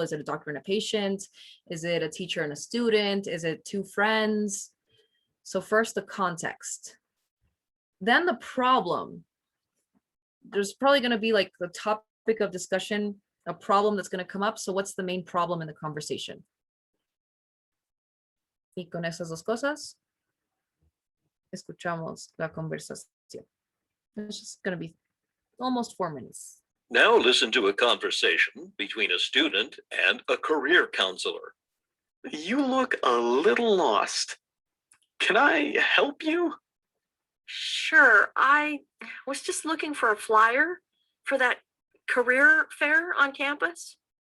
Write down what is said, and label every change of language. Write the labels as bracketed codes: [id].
[en] Is it a doctor and a patient? Is it a teacher and a student? Is it 2 friends? So first the context. Then the problem. There's probably going to be like the topic of discussion, a problem that's going to come up. So what's the main problem in the conversation? [es] Y con esas dos cosas, escuchamos la conversación. [en] It's just going to be almost 4 minutes. Now listen to a conversation between a student and a career counselor. You look a little lost. Can I help you? Sure, I was just looking for a flyer for that career fair on campus.